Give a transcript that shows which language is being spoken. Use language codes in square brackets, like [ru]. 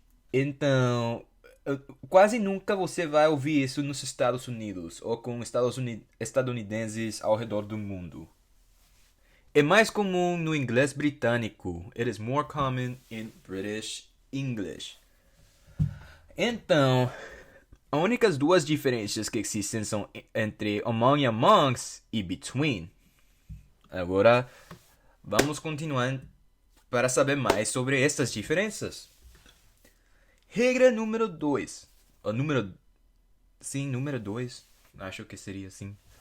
[pt] Então, quase nunca você vai ouvir isso nos Estados Unidos ou com estadunidenses ao redor do mundo. É mais comum no inglês britânico. [en] It is more common in British English. [pt] Então, as únicas duas diferenças que existem são entre among e amongst e between. Agora, vamos continuar para saber mais sobre estas diferenças. Regra número 2. Sim, número 2. Acho que seria assim.